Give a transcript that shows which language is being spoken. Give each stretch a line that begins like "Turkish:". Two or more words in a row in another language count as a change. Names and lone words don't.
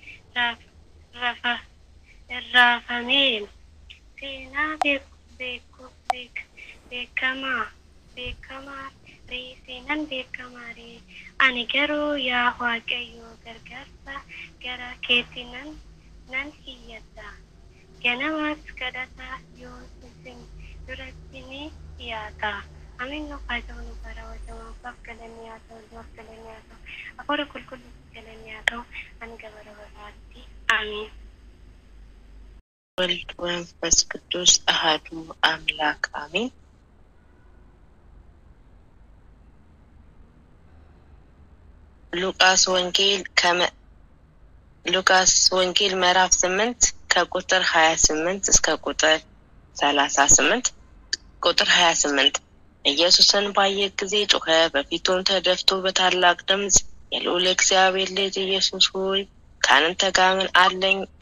Oromo: raafamee seenaa beekamaa ani garuu yaa Waaqayyo gargaarsa gara keetti nan iyyadha. Ganamas kadhataa yoo isin duratti ni dhiyaata. Amin. Nu fayyisaa nu bara wajjin galanni haa ta'u. Hafuura qulqulluu galanni haa ta'u. Hanga bara baraatti. Amin.
Amharic: ወልድ ወመንፈስ ቅዱስ አሐዱ አምላክ አሜን። ሉቃስ ወንጌል ምዕራፍ 8 ከቁጥር 28 እስከ ቁጥር 38። ቁጥር 28 ኢየሱስን ባየ ጊዜ ጮኸ፣ በፊቱም ተደፍቶ በታላቅ ድምፅ የልዑል እግዚአብሔር ልጅ ኢየሱስ ሆይ ካንተ ጋር ምን አለኝ?